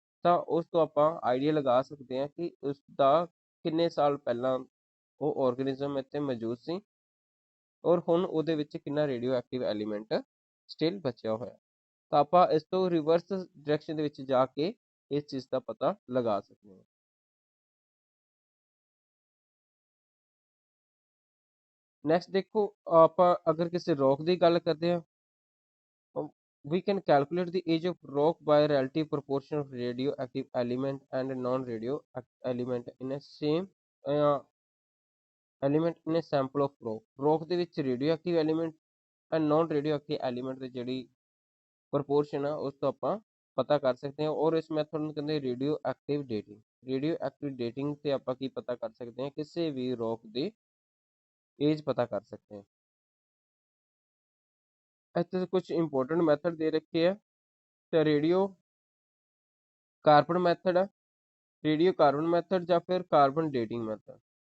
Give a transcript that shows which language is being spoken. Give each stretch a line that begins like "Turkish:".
Punjabi: ਤਾਂ ਉਸ ਤੋਂ ਆਪਾਂ ਆਈਡੀਆ ਲਗਾ ਸਕਦੇ ਹਾਂ ਕਿ ਉਸ ਦਾ ਕਿੰਨੇ ਸਾਲ ਪਹਿਲਾਂ ਉਹ ਆਰਗੇਨਿਜ਼ਮ ਇੱਥੇ ਮੌਜੂਦ ਸੀ ਔਰ ਹੁਣ ਉਹਦੇ ਵਿੱਚ ਕਿੰਨਾ ਰੇਡੀਓ ਐਕਟਿਵ ਐਲੀਮੈਂਟ ਸਟਿਲ ਬਚਿਆ ਹੋਇਆ। ਤਾਂ ਆਪਾਂ ਇਸ ਤੋਂ ਰਿਵਰਸ ਡਾਇਰੈਕਸ਼ਨ ਦੇ ਵਿੱਚ ਜਾ ਕੇ ਇਸ ਚੀਜ਼ ਦਾ ਪਤਾ ਲਗਾ ਸਕਦੇ ਹਾਂ। ਨੈਕਸਟ ਦੇਖੋ, ਆਪਾਂ ਅਗਰ ਕਿਸੇ ਰੌਕ ਦੀ ਗੱਲ ਕਰਦੇ ਹਾਂ,
English: we can calculate the age of rock by relative proportion of radioactive element and non-radioactive element in a same element in a sample of rock
Punjabi: ਦੇ ਵਿੱਚ
English: radioactive element and non-radioactive element
Punjabi: ਦੀ ਜਿਹੜੀ proportion ਆ ਉਸ ਤੋਂ ਆਪਾਂ ਪਤਾ ਕਰ ਸਕਦੇ ਹਾਂ। ਔਰ ਇਸ ਮੈਥਡ ਨੂੰ ਕਹਿੰਦੇ ਰੇਡੀਓ ਐਕਟਿਵ ਡੇਟਿੰਗ ਤੇ ਆਪਾਂ ਕੀ ਪਤਾ ਕਰ ਸਕਦੇ ਹਾਂ, ਕਿਸੇ ਵੀ ਰੌਕ ਦੀ ਏਜ ਪਤਾ ਕਰ ਸਕਦੇ ਹਾਂ। ਇੱਥੇ ਕੁਝ ਇੰਪੋਰਟੈਂਟ ਮੈਥਡ ਦੇ ਰੱਖੇ ਆ, ਤੇ ਰੇਡੀਓ ਕਾਰਬਨ ਮੈਥਡ ਹੈ, ਰੇਡੀਓ ਕਾਰਬਨ ਮੈਥਡ ਜਾਂ ਫਿਰ ਕਾਰਬਨ ਡੇਟਿੰਗ ਮੈਥਡ।